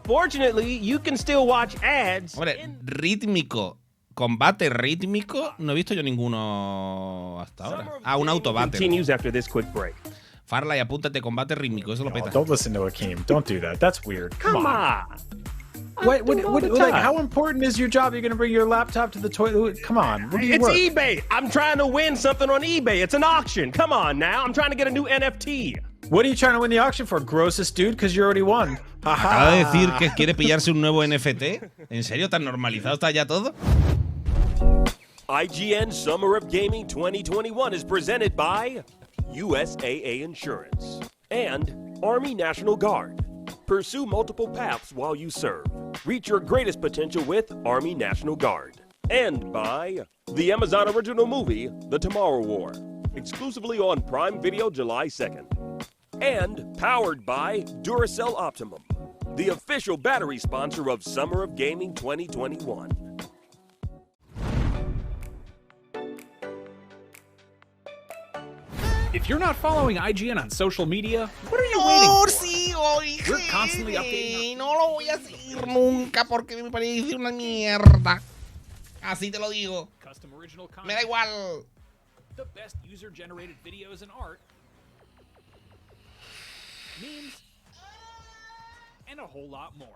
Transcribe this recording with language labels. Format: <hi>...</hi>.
<en>Fortunately, you can still watch ads.</en> <es>Hombre, rítmico. Combate rítmico, no he visto yo ninguno hasta ahora. Ah, un autobate. Farley, apúntate, combate rítmico, eso lo peta.</es> <en>Don't listen to Akeem. Don't do that. That's weird. Come on. What, like, how important is your job? You're going to bring your laptop to the toilet? Come on. Where do you It's work? eBay. I'm trying to win something on eBay. It's an auction. Come on now. I'm trying to get a new NFT. What are you trying to win the auction for? Grossest dude, because you already won.</en> <es>Acaba de decir que quiere pillarse un nuevo NFT. ¿En serio? ¿Tan normalizado está ya todo?</es> <en>IGN Summer of Gaming 2021 is presented by USAA Insurance and Army National Guard. Pursue multiple paths while you serve. Reach your greatest potential with Army National Guard. And by the Amazon original movie, The Tomorrow War, exclusively on Prime Video July 2nd. And powered by Duracell Optimum, the official battery sponsor of Summer of Gaming 2021. If you're not following IGN on social media, what are you waiting for? We're constantly updating.</en> <es>No lo voy a seguir nunca porque me parece una mierda. Así te lo digo. Me da igual.</es> <en>The best user-generated videos and art, memes, and a whole lot more.</en>